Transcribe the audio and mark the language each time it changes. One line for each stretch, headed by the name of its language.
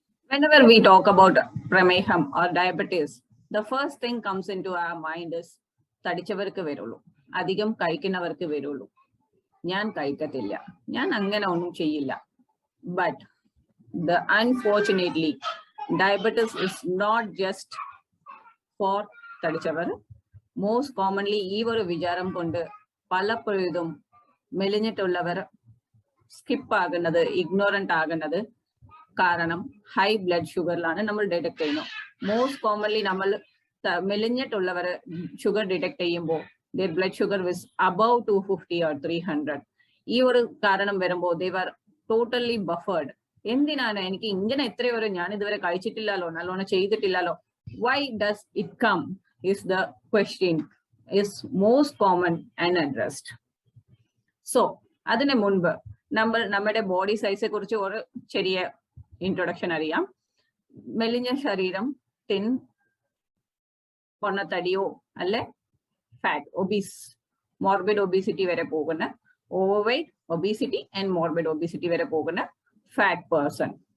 English: Whenever we talk about prameham or diabetes, the first thing comes into our mind is
Malayalam: തടിച്ചവർക്ക് വരുള്ളൂ, അധികം കഴിക്കുന്നവർക്ക് വരുള്ളൂ. ഞാൻ കഴിക്കത്തില്ല, ഞാൻ അങ്ങനെ ഒന്നും ചെയ്യില്ല.
English: But unfortunately, diabetes is not just for
Malayalam: തടിച്ചവർ.
English: Most commonly
Malayalam: ഈ ഒരു വിചാരം കൊണ്ട് പലപ്പോഴും മെലിഞ്ഞിട്ടുള്ളവർ സ്കിപ്പ് ആകുന്നത്, ഇഗ്നോറന്റ് ആകുന്നത് കാരണം ഹൈ ബ്ലഡ് ഷുഗറിലാണ് നമ്മൾ ഡിറ്റക്ട് ചെയ്യുന്നത്.
English: most commonly
Malayalam: നമ്മൾ മെലിഞ്ഞിട്ടുള്ളവർ ഷുഗർ ഡിറ്റക്ട് ചെയ്യുമ്പോൾ
English: their blood sugar was above 250 or 300.
Malayalam: ഈ ഒരു കാരണം വരുമ്പോൾ
English: they were totally buffered.
Malayalam: എന്തിനാണ് എനിക്ക് ഇങ്ങനെ എത്രയോ ഞാൻ ഇതുവരെ കഴിച്ചിട്ടില്ലല്ലോ, നല്ലോണം ചെയ്തിട്ടില്ലല്ലോ?
English: Why does it come is the question is most common and addressed.
Malayalam: So അതിന് മുൻപ് നമ്മുടെ ബോഡി സൈസെ കുറിച്ച് ഒരു ചെറിയ ഇൻട്രൊഡക്ഷൻ അറിയാം. മെലിഞ്ഞ ശരീരം, തിൻ, പൊണ്ണത്തടിയോ അല്ലെ ഫാറ്റ്, ഒബീസ്, മോർബിഡ് ഒബീസിറ്റി വരെ പോകുന്ന, over weight, obesity and morbid obesity വരെ പോകുന്ന ഫാറ്റ് പേഴ്സൺ.